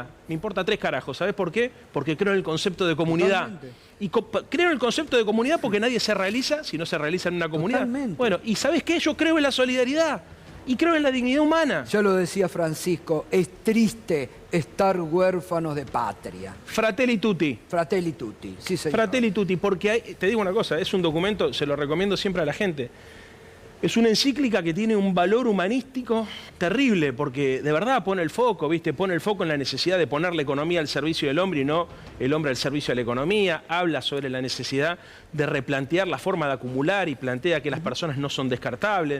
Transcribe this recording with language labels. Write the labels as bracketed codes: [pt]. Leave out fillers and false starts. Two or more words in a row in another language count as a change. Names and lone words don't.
[es] Me importa 3 carajos. ¿Sabes por qué? Porque creo en el concepto de comunidad. Totalmente. Y creo en el concepto de comunidad porque nadie se realiza si no se realiza en una comunidad. Totalmente. Bueno, ¿y sabes qué? Yo creo en la solidaridad y creo en la dignidad humana. Ya lo decía Francisco, es triste estar huérfanos de patria. Fratelli tutti. Fratelli tutti, sí señor. Fratelli tutti, porque te digo una cosa, es un documento, se lo recomiendo siempre a la gente. Es una encíclica que tiene un valor humanístico terrible, porque de verdad pone el foco, ¿viste? Pone el foco en la necesidad de poner la economía al servicio del hombre y no el hombre al servicio de la economía. Habla sobre la necesidad de replantear la forma de acumular y plantea que las personas no son descartables.